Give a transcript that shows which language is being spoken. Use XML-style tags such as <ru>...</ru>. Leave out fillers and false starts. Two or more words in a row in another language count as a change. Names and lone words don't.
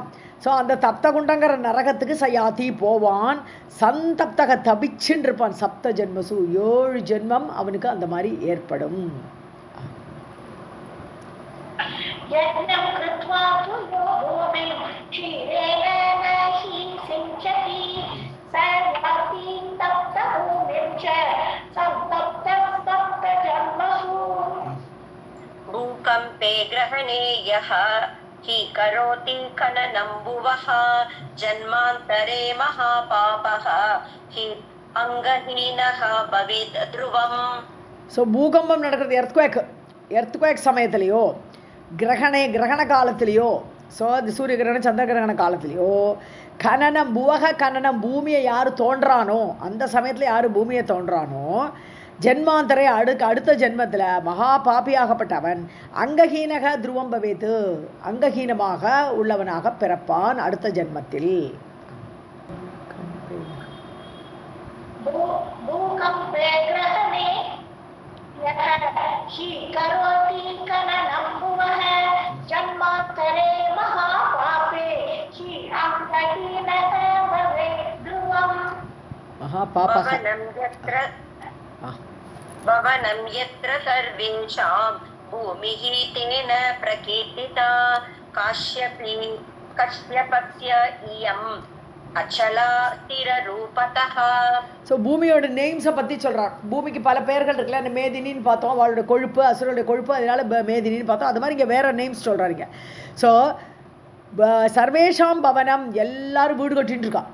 <ta>ஸோ அந்த தப்த குண்டங்கிற நரகத்துக்கு சயாத்தி போவான். சந்தப்தக தபிச்சுன்னு இருப்பான்.</ta> <sa>सप्त जन्मसु</sa> <ta>7 ஜென்மம் அவனுக்கு அந்த மாதிரி ஏற்படும்.</ta> <sa>यज्ञं कृत्वा तु यो भूमिं क्षीरेण न हि सिञ्चति स याति तप्तभूमिं च सन्तप्तः सप्तजन्मसु. भूकम्पे ग्रहणे यः हि करोति खननं भुवः जन्मान्तरे महापापः हि अङ्गहीनः भवेत् ध्रुवम्.</sa> <ta>ஸோ பூகம்பம் நடக்கிறது எர்த்குவேக் சமயத்திலையோ கிரகண காலத்திலையோ ஸோ அது சூரிய கிரகணம் சந்திர கிரகண காலத்திலையோ கனனம் பூமியை யார் தோன்றானோ அந்த சமயத்தில் யார் பூமியை தோன்றானோ ஜென்மாந்தரை அடுத்த ஜென்மத்தில் மகா பாபியாகப்பட்டவன்</ta> <sa>अङ्गहीनः ध्रुवं भवेत्</sa> <ta>அங்கஹீனமாக உள்ளவனாக பிறப்பான் அடுத்த ஜென்மத்தில்.</ta> <sa>भूकम्पे ग्रहणे यः हि करोति खननं भुवः जन्मान्तरे महापापे हि अङ्गहीनः भवेत् ध्रुवम्. भवनं यत्र सर्वेषां भूमिः तेन प्रकीर्तिता काश्यपस्य इयम् अचला स्थिर रूपतः.</sa> <ta>ஸோ பூமியோட நேம்ஸை பற்றி சொல்கிறான். பூமிக்கு பல பெயர்கள் இருக்குல்ல. அந்த மேதினின்னு பார்த்தோம், அவளோட கொழுப்பு அசுரோடைய கொழுப்பு, அதனால மேதினின்னு பார்த்தோம். அது மாதிரி இங்கே வேறு நேம்ஸ் சொல்கிறாங்க. ஸோ</ta> <sa>सर्वेषां भवनं</sa> <ta>எல்லாரும் வீடு கட்டின்னு இருக்கான்.</ta>